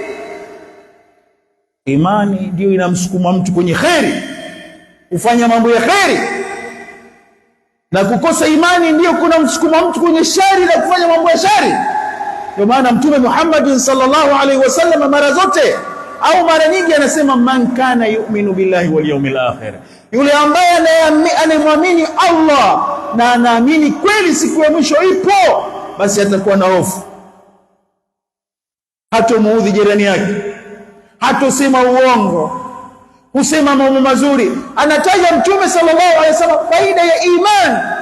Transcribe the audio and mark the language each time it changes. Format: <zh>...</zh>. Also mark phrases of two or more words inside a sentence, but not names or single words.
<sw>Imani ndio inamsukuma mtu kwenye kheri, kufanya mambo ya kheri, na kukosa imani ndio kuna msukuma mtu kwenye shari na kufanya mambo ya shari. Ndio maana Mtume Muhammad</sw> <ar>صلى الله عليه وسلم</ar> <sw>mara zote au mara nyingi anasema,</sw> <ar>من كان يؤمن بالله واليوم الآخر,</ar> <sw>yule ambaye anayemwamini Allah na anaamini kweli siku ya mwisho ipo, basi atakuwa na hofu, hatomuudhi jirani yake, hatosema uongo, husema mambo mazuri. Anataja Mtume</sw> <ar>صلى الله عليه وسلم</ar> <sw>faida ya imani.</sw>